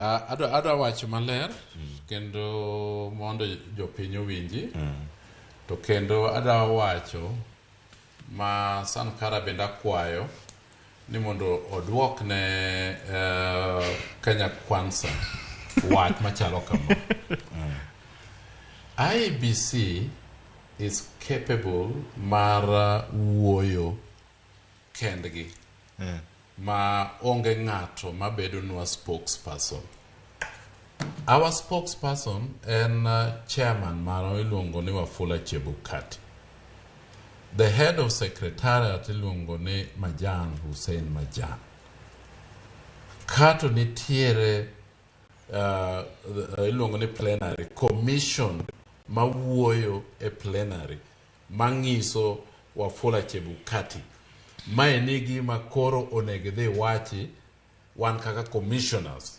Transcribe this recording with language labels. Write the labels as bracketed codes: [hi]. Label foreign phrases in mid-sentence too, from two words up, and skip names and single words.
[luo] Adwa wacho maler kendo mondo jopiny owinji to kendo adwa wacho ma Sankara bende akwayo ni mondo odwok ne Kenya Kwanza wach machalo kama. IEBC [en] is capable [luo] mar wuoyo kendgi ma onge ng'ato mabedo nwa spokesperson. [en] Our spokesperson [luo] en chairman maro iluongo ni Wafula Chebukati. [en] The head of secretariat [luo] iluongo ni [en] Majan Hussein Majan. [luo] Kato nitiere iluongo ni [en] plenary commission [luo] ma wuoyo e plenary mangiso Wafula Chebukati mae nigi ma koro onegidhi wachi wan kaka commissioners.